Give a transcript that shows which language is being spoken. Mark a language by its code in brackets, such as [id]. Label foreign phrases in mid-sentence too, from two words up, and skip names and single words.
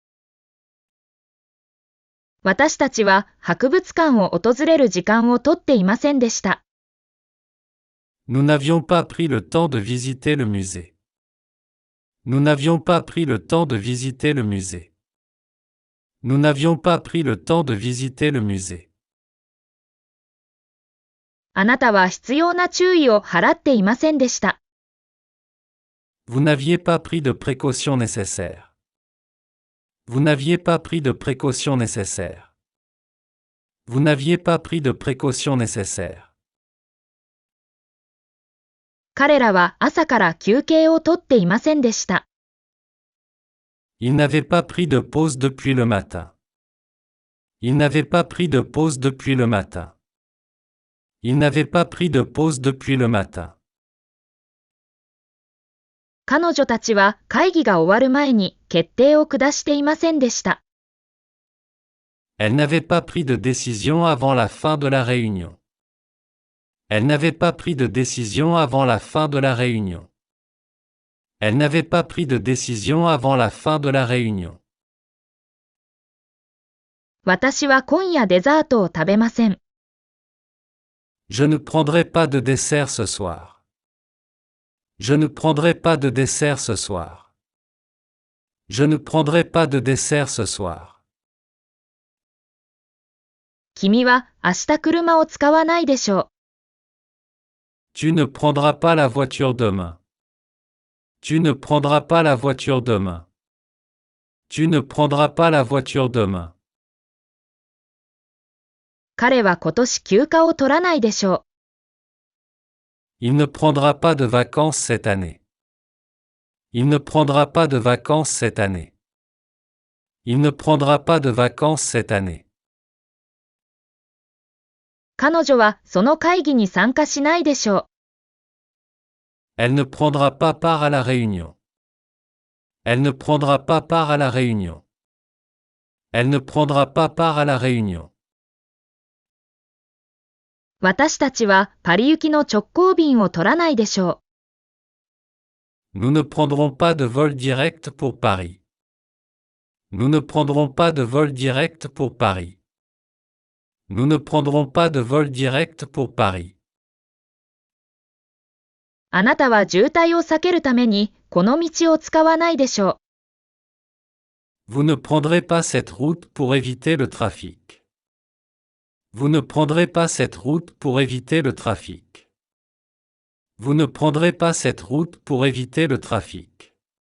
[ja] 私たちは博物館を訪れる時間をとっていませんでした。 [fr] Nous n'avions pas pris le temps de visiter le musée. Nous n'avions pas pris le temps de visiter le musée. Nous n'avions pas pris le temps de visiter le musée. [ja] あなたは必要な注意を払っていませんでした。 [fr] Vous n'aviez pas pris de précautions nécessaires. Vous n'aviez pas pris de précautions nécessaires. Vous n'aviez pas pris de précautions nécessaires. [ja] 彼らは朝から休憩をとっていませんでした。 [fr] Ils n'avaient pas pris de pause depuis le matin. Ils n'avaient pas pris de pause depuis le matin. Ils n'avaient pas pris de pause depuis le matin. [ja] 彼女たちは会議が終わる前に決定を下していませんでした。 [fr] Elles n'avaient pas pris de décision avant la fin de la réunion. Elles n'avaient pas pris de décision avant la fin de la réunion. Elles n'avaient pas pris de décision avant la fin de la réunion. [ja] 私は今夜デザートを食べません。 [fr] Je ne prendrai pas de dessert ce soir. Je ne prendrai pas de dessert ce soir. Je ne prendrai pas de dessert ce soir. [ja] 君は明日車を使わないでしょう。 [fr] Tu ne prendras pas la voiture demain. Tu ne prendras pas la voiture demain. Tu ne prendras pas la voiture demain. [ja] 彼は今年休暇を取らないでしょう。 [fr] Il ne prendra pas de vacances cette année. Il ne prendra pas de vacances cette année. Il ne prendra pas de vacances cette année. [ja] 彼女はその会議に参加しないでしょう。 [fr] Elle ne prendra pas part à la réunion. Elle ne prendra pas part à la réunion. Elle ne prendra pas part à la réunion. [ja] 私たちはパリ行きの直行便を取らないでしょう。 [fr] Nous ne prendrons pas de vol direct pour Paris. Nous ne prendrons pas de vol direct pour Paris. Nous ne prendrons pas de vol direct pour Paris. [ja] あなたは渋滞を避けるためにこの道を使わないでしょう。 [fr] Vous ne prendrez pas cette route pour éviter le trafic. Vous ne prendrez pas cette route pour éviter le trafic. Vous ne prendrez pas cette route pour éviter le trafic.